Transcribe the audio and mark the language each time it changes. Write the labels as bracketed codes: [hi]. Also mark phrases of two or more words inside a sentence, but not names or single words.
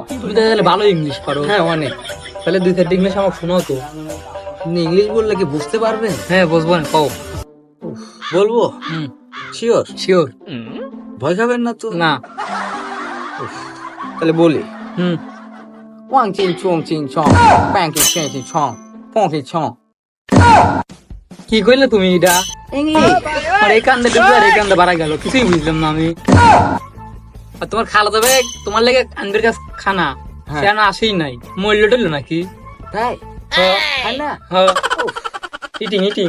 [bn] তুমি তো তাহলে ভালো ইংলিশ পারো। হ্যাঁ অনেক। তাহলে 2-4টি ইংলিশ আমাকে শোনাও তো। আপনি ইংলিশ বললে কি বুঝতে পারবেন? হ্যাঁ, বুঝবো না, কও। বলবো হুম, শিওর? শিওর। ভয় খাবেন না তো? না। তাহলে বলি। হুম, ওয়াং চিং চং চিং চং প্যাং কি চিং চিং চং পং কি চং। কি কইলে তুমি এটা? ইংলিশ। আর এই কান্দে ঢুকলো আর এই কান্দে বাড়া গেল, কিছুই বুঝলাম না আমি। আর তোমার খালা যাবে তোমার লেগে আনবির কাছে খানা, হ্যাঁ। সে না আসেই নাই, মরলো টরলো নাকি? তাই? হ্যাঁ, তাই না? হ্যাঁ। [en] eating eating.